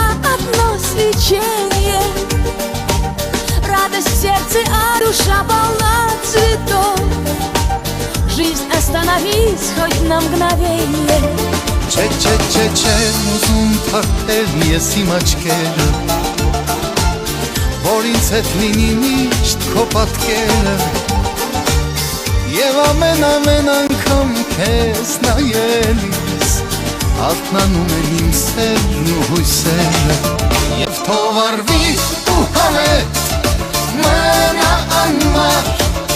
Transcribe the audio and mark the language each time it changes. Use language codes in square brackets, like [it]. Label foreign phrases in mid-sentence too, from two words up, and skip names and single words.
[ru] одно свечение Радость в сердце, а душа полна цветов Жизнь остановись хоть на мгновение [hy] Չեմ ուզում թարթել ես իմ աչքերը Որ ինձ հետ լինի միշտ քո պատկերը Եվ ամեն անգամ քեզ նայելիս Արթնանում են իմ սերն ու հույսերը Եվ թող արվի ու հավետ մնա անմար